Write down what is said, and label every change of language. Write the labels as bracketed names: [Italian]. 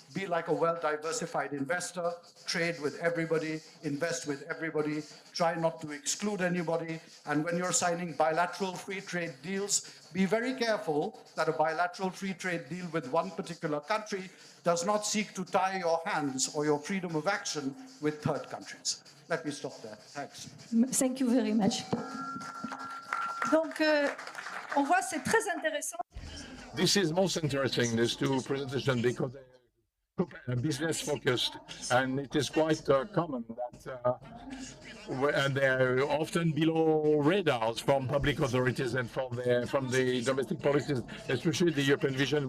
[English] Be like a well-diversified investor, trade with everybody, invest with everybody, try not to exclude anybody, and when you're signing bilateral free trade deals, be very careful that a bilateral free trade deal with one particular country does not seek to tie your hands or your freedom of action with third countries. Let me stop there. Thanks. Thank you very much. [French] Donc, on voit, c'est très intéressant. [English] This is most interesting, these two presentations, because business focused, and it is quite common that and they're often below radars from public authorities and from the domestic policies, especially the European vision.